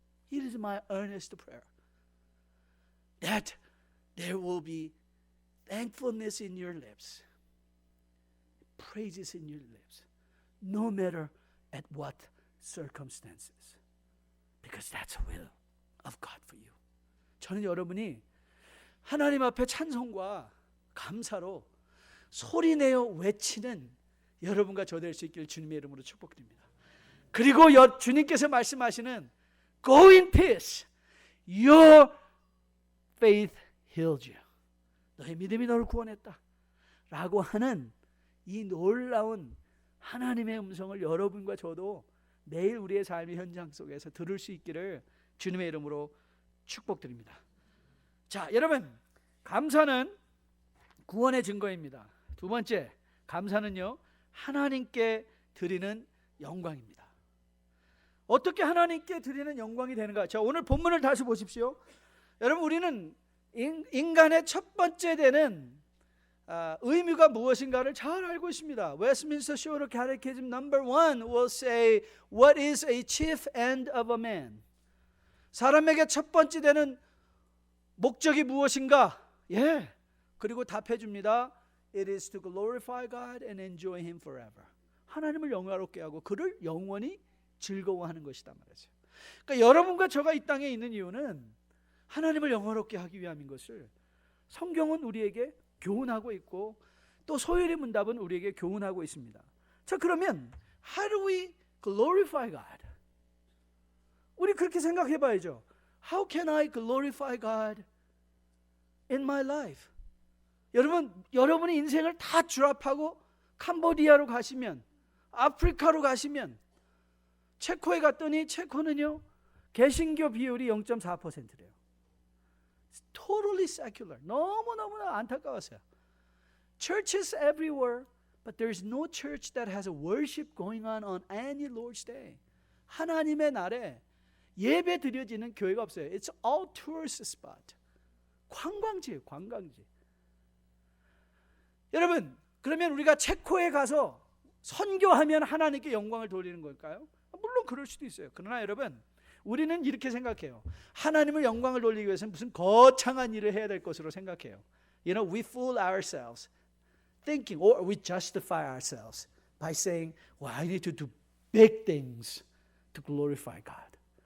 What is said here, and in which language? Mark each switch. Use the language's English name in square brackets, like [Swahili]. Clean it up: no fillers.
[English] It is my earnest prayer that there will be thankfulness in your lips, praises in your lips, no matter at what circumstances. Because that's the will of God for you. [Korean] 저는 여러분이 하나님 앞에 찬송과 감사로 소리내어 외치는 여러분과 저 될 수 있기를 주님의 이름으로 축복드립니다. 그리고 주님께서 말씀하시는 [English] Go in peace. Your faith healed you. [Korean] 너의 믿음이 너를 구원했다. 라고 하는 이 놀라운 하나님의 음성을 여러분과 저도 매일 우리의 삶의 현장 속에서 들을 수 있기를 주님의 이름으로 축복드립니다. 자, 여러분, 감사는 구원의 증거입니다. 두 번째, 감사는요, 하나님께 드리는 영광입니다. 어떻게 하나님께 드리는 영광이 되는가? 자, 오늘 본문을 다시 보십시오. 여러분, 우리는 인간의 첫 번째 되는 의무가 무엇인가를 잘 알고 있습니다. [English] Westminster Shorter Catechism number 1 will say, What is a chief end of a man? [Korean] 사람에게 첫 번째 되는 목적이 무엇인가? 예, 그리고 답해 줍니다. [English] It is to glorify God and enjoy Him forever. [Korean] 하나님을 영화롭게 하고 그를 영원히 즐거워하는 것이다 말이죠. 그러니까 여러분과 저가 이 땅에 있는 이유는 하나님을 영화롭게 하기 위함인 것을 성경은 우리에게 교훈하고 있고 또 소율의 문답은 우리에게 교훈하고 있습니다. 자, 그러면 [English] How do we glorify God? [Korean] 우리 그렇게 생각해 봐야죠. [English] How can I glorify God in my life? [Korean] 여러분의 인생을 다 드랍하고 캄보디아로 가시면, 아프리카로 가시면, 체코에 갔더니 체코는요 개신교 비율이 0.4%래요. [English] It's totally secular. [Korean] 너무너무나 안타까웠어요. [English] Churches everywhere, but there's no church that has a worship going on any Lord's Day. [Korean] 하나님의 날에 예배 드려지는 교회가 없어요. [English] It's all tourist spot. [Korean] 관광지예요, 관광지. 여러분, 그러면 우리가 체코에 가서 선교하면 하나님께 영광을 돌리는 걸까요? 물론 그럴 수도 있어요. 그러나 여러분, 우리는 이렇게 생각해요. 하나님을 영광을 돌리기 위해서는 무슨 거창한 일을 해야 될 것으로 생각해요. [English] You know, we fool ourselves thinking, or we justify ourselves by saying, well, I need to do big things to glorify God.